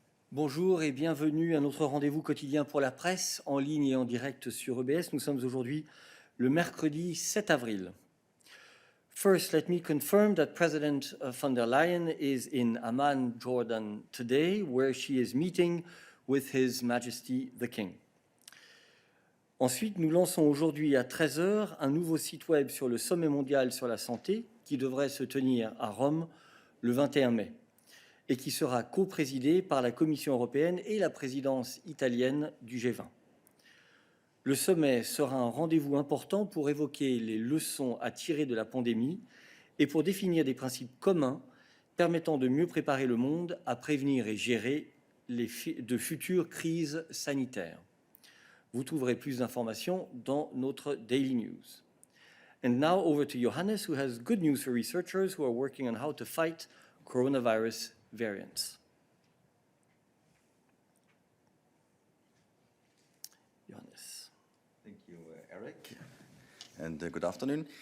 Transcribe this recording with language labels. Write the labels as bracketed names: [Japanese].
[French] Bonjour et bienvenue à notre rendez-vous quotidien pour la presse, en ligne et en direct sur EBS. Nous sommes aujourd'hui le mercredi 7 avril. [English] First, let me confirm that President von der Leyen is in Amman, Jordan today, where she is meeting with His Majesty the King. [French] Ensuite, nous lançons aujourd'hui à 13 h un nouveau site web sur le sommet mondial sur la santé qui devrait se tenir à Rome le 21 mai et qui sera co-présidé par la Commission européenne et la présidence italienne du G20. Le sommet sera un rendez-vous important pour évoquer les leçons à tirer de la pandémie et pour définir des principes communs permettant de mieux préparer le monde à prévenir et gérer de futures crises sanitaires. Vous trouverez plus d'informations dans notre Daily News. [English] And now over to Johannes, who has good news for researchers who are working on how to fight coronavirus variants. Johannes. Thank you, Eric. And good afternoon.